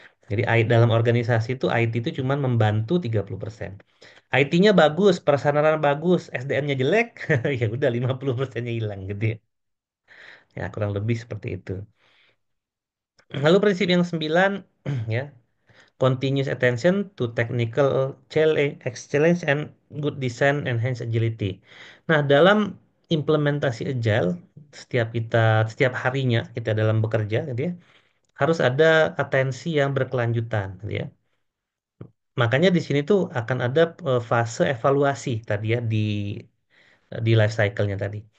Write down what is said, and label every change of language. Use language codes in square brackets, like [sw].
[id] Jadi dalam organisasi itu IT itu cuma membantu 30%. IT-nya bagus, prasarana bagus, SDM-nya jelek, ya udah 50%-nya hilang gitu ya. Ya kurang lebih seperti itu. Lalu prinsip yang 9 ya, [en] continuous attention to technical excellence and good design enhance agility. [id] Nah, dalam implementasi agile, setiap harinya kita dalam bekerja, gitu ya, harus ada atensi yang berkelanjutan, gitu ya. Makanya di sini tuh akan ada fase evaluasi tadi ya di life cycle-nya tadi.